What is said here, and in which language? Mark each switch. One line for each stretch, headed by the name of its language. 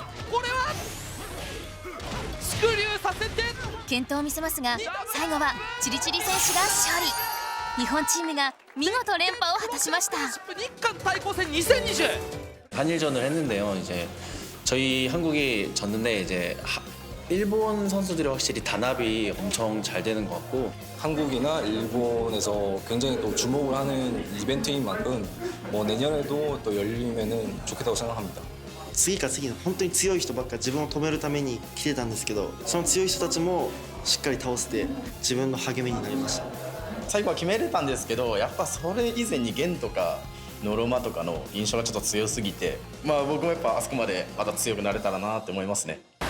Japanese: これはスクリューさせて健闘を見せますが、最後はチリチリ選手が勝利。日本チームが見事連覇を果たしました。日韓対抗戦2020
Korean: 단일전을 했는데요. 이제 저희 한국이 졌는데 이제 일본 선수들이 확실히 단합이 엄청 잘 되는 것 같고, 한국이나 일본에서 굉장히 또 주목을 하는 이벤트인 만큼 뭐 내년에도 또 열리면은 좋겠다고 생각합니다.
Japanese: 次から次の本当に強い人ばっか自分を止めるために来てたんですけど、その強い人たちもしっかり倒せて自分の励みになりました。最後は決めれたんですけど、やっぱそれ以前にゲンとかノロマとかの印象がちょっと強すぎて、僕もやっぱあそこまでまた強くなれたらなって思いますね。